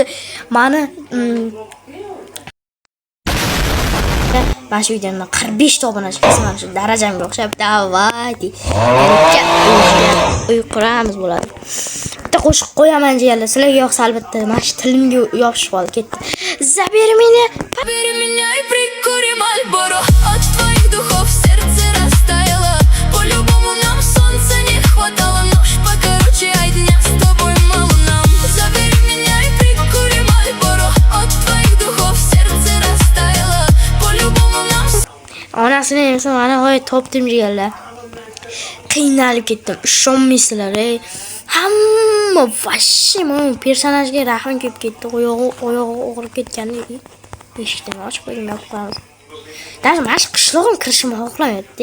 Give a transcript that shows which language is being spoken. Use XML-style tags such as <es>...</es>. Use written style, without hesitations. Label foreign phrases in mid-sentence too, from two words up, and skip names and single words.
<uz>Mani mana shu videoda 45 ta obunachi qilsam shu darajamga o'xshab davaydi. Uy quramiz bo'ladi. Bitta qo'shiq qo'yaman jigarlar. Sizlarga yoqsa albatta, mana shu tilimga yopishib qoldi, ketdi.</uz> <ru>Забери меня и прикури Мальборо. От твоих духов сердце растаяло. По-любому нам солнца не хватало. Нож покороче, ай дня с тобой мало нам. Забери меня и прикури Мальборо. От твоих духов сердце растаяло. По-любому нам.</ru> <uz>Onasini esa mana hoy topdim jigarlar. Qiynalib ketdim. Ishonmaysizlar, hamma vashim personajga rahim kelib ketdi. Oyog'i og'rib ketgandi. Eshikni ochib qo'ydim, yopib qo'yamiz. Даже mana shu qishlog'im kirishimni xohlamayapti.</uz>